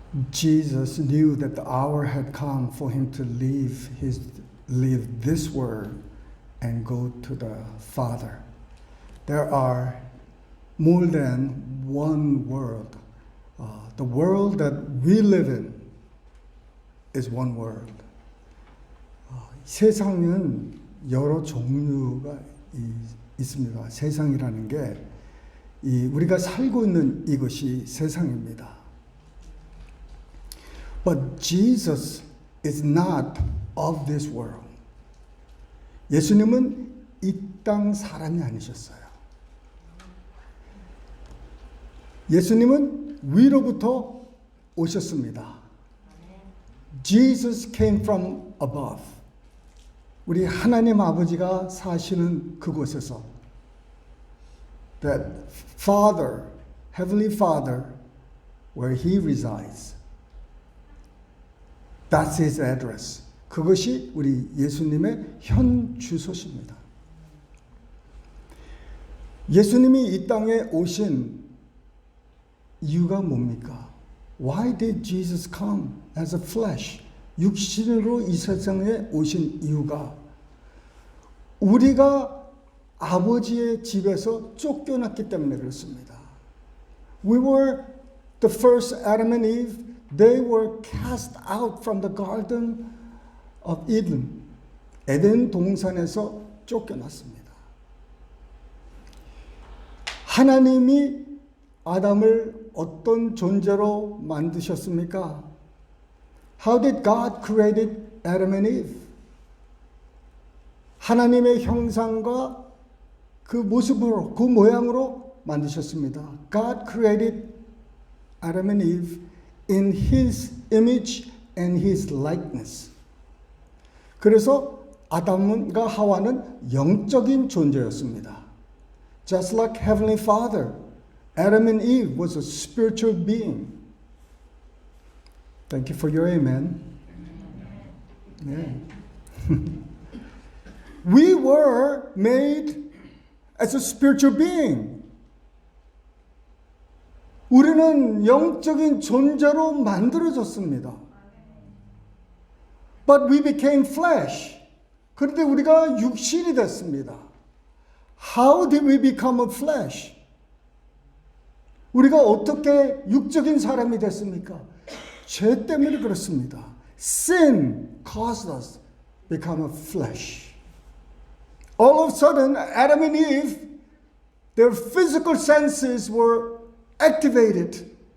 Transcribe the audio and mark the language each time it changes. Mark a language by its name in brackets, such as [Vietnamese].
[English] Jesus knew that the hour had come for him to leave this world and go to the Father. There are more than one world. The world that we live in is one world. [Korean] 세상은 여러 종류가 있습니다. 세상이라는 게 우리가 살고 있는 이것이 세상입니다. [English] But Jesus is not of this world. [Korean] 예수님은 이 땅 사람이 아니셨어요. 예수님은 위로부터 오셨습니다. [English] Jesus came from above. [Korean] 우리 하나님 아버지가 사시는 그곳에서 [English] that Father, Heavenly Father, where He resides. That's His address. [Korean] 그것이 우리 예수님의 현 주소십니다. 예수님이 이 땅에 오신 이유가 뭡니까? [English] Why did Jesus come as a flesh? [Korean] 육신으로 이 세상에 오신 이유가 우리가 아버지의 집에서 쫓겨났기 때문에 그렇습니다. [English] We were the first Adam and Eve. They were cast out from the Garden of Eden. [Korean] 에덴 동산에서 쫓겨났습니다. 하나님이 아담을 어떤 존재로 만드셨습니까? [English] How did God create Adam and Eve? [Korean] 하나님의 형상과 그 모습으로, 그 모양으로 만드셨습니다. [English] God created Adam and Eve in His image and His likeness. [Korean] 그래서 아담과 하와는 영적인 존재였습니다. [English] Just like Heavenly Father, Adam and Eve was a spiritual being. Thank you for your amen. Yeah. We were made as a spiritual being. [Korean] 우리는 영적인 존재로 만들어졌습니다. [English] But we became flesh. [Korean] 그런데 우리가 육신이 됐습니다. [English] How did we become a flesh? [Korean] 우리가 어떻게 육적인 사람이 됐습니까? 죄 때문에 그렇습니다. [English] Sin caused us to become a flesh. All of a sudden, Adam and Eve, their physical senses were activated.